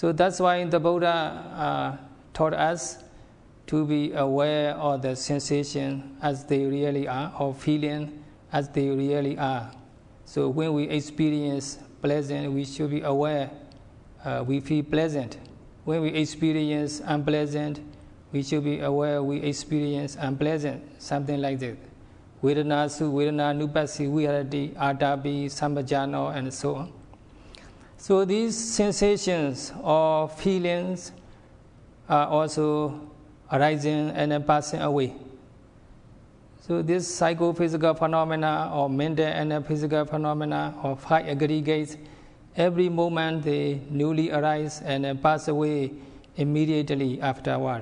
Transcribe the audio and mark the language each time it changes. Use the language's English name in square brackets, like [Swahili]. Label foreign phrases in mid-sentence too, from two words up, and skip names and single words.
[English] So that's why the Buddha taught us to be aware of the sensation as they really are, or feeling as they really are. So when we experience pleasant, we should be aware we feel pleasant. When we experience unpleasant, we should be aware we experience unpleasant, something like that. [Pali] Vedana su, Vedana nupasi, viharati, atapi, sambhajano, [English] and so on. So these sensations or feelings are also arising and passing away. So this psychophysical phenomena or mental and physical phenomena or five aggregates, every moment they newly arise and pass away immediately afterwards.